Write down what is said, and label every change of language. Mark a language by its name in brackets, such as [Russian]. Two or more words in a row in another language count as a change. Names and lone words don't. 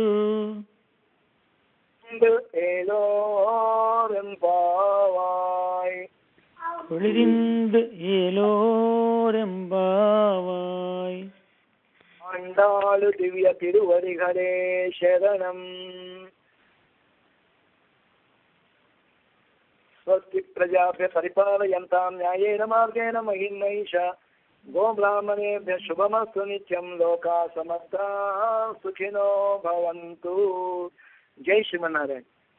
[Tamil] ஏலோரும் பாவாய் குளிரிந்து ஏலோரெம்பாவாய். ஆண்டாளு திவ்ய திருவடிகளே சரணம். [Sanskrit] स्वस्ति प्रजाभ्य परिपालयन्तां न्यायेन मार्गेण महिं महिषा गोब्राह्मणेभ्यः शुभमस्तु नित्यं लोकाः समस्ताः सुखिनो भवन्तु. जय श्रीमन्नारायण.